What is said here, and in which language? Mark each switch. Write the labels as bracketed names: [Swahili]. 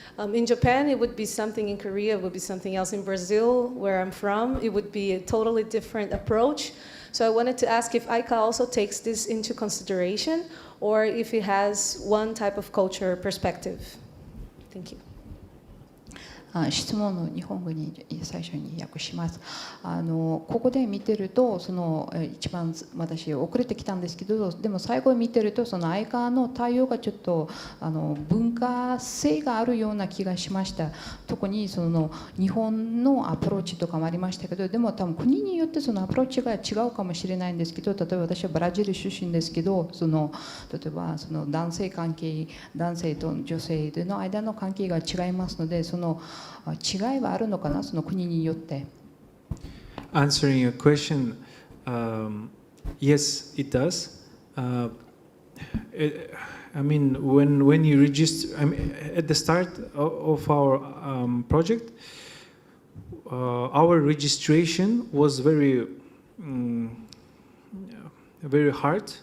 [English] In Japan, it would be something. In Korea, it would be something else. In Brazil, where I'm from, it would be a totally different approach. So I wanted to ask if AIKA also takes this into consideration, or if it has one type of culture perspective. Thank you. [Japanese] 質問の日本語に最初に訳します。ここで見てると一番私遅れてきたんですけど、でも最後見てるとAIKAの対応がちょっと文化性があるような気がしました。特に日本のアプローチとかもありましたけど、でも多分国によってアプローチが違うかもしれないんですけど、例えば私はブラジル出身ですけど、例えば男性と女性の間の関係が違いますので、違いはあるのかな、国によって。 [English] Answering your question, yes, it does. I mean, when you register, at the start of our project, our registration was very hard.